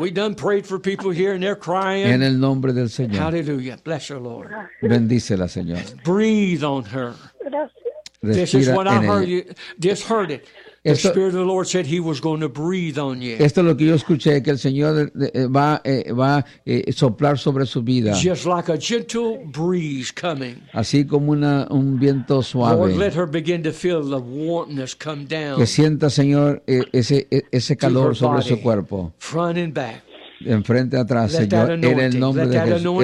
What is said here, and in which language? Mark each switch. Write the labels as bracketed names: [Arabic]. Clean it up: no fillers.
[English] We done prayed for people here and they're crying. [Spanish] En el nombre del Señor. [English] Hallelujah. Bless your Lord. [Spanish] Bendícela, Señor. [English] Breathe on her. [Spanish] Respira [English] this is what I heard. You just heard it. The [Spanish] esto, [English] Spirit of the Lord said He was going to breathe on you. [Spanish] Esto es lo que yo escuché, que el Señor va va soplar sobre su vida. [English] Just like a gentle breeze coming. [Spanish] Así como una un viento suave. [English] Lord, let her begin to feel the warmthness come down. [Spanish] Que sienta, Señor, ese calor sobre su cuerpo. [English] Front and back. [Spanish] Enfrente atrás, Señor, en el nombre de Jesús.